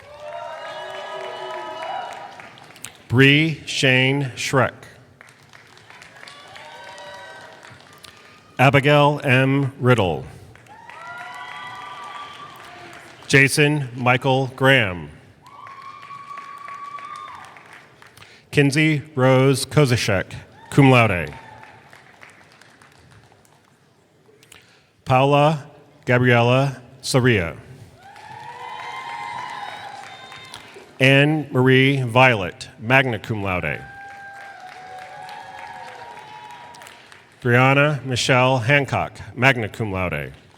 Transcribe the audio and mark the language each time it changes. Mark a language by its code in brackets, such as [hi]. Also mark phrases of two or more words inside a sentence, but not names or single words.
[en] Bree Shane Schreck. Abigail M. Riddle. Jason Michael Graham. Kinsey Rose Kozashek, [la] cum laude. [en] Paula Gabriela Saria. Anne Marie Violet, [la] magna cum laude. [en] Brianna Michelle Hancock, [la] magna cum laude.